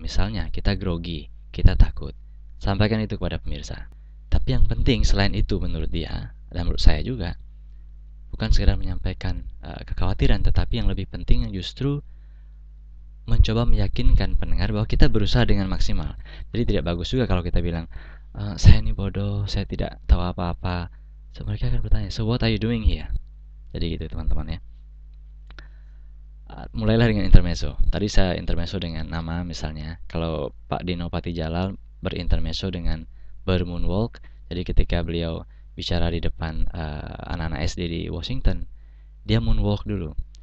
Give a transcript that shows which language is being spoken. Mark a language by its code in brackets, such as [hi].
[id] Misalnya, kita grogi, kita takut. Sampaikan itu kepada pemirsa. Tapi yang penting selain itu menurut dia, dan menurut saya juga, bukan sekedar menyampaikan kekhawatiran, tetapi yang lebih penting justru mencoba meyakinkan pendengar bahwa kita berusaha dengan maksimal. Jadi tidak bagus juga kalau kita bilang, saya ini bodoh, saya tidak tahu apa-apa. [en] So, [id] mereka akan bertanya, [en] so what are you doing here? [id] Jadi gitu teman-teman ya. Mulailah dengan intermezzo. Tadi saya intermezzo dengan nama misalnya. Kalau Pak Dino Patijalal berintermezzo dengan bermoonwalk. Jadi ketika beliau bicara di depan anak-anak SD di Washington, dia moonwalk dulu.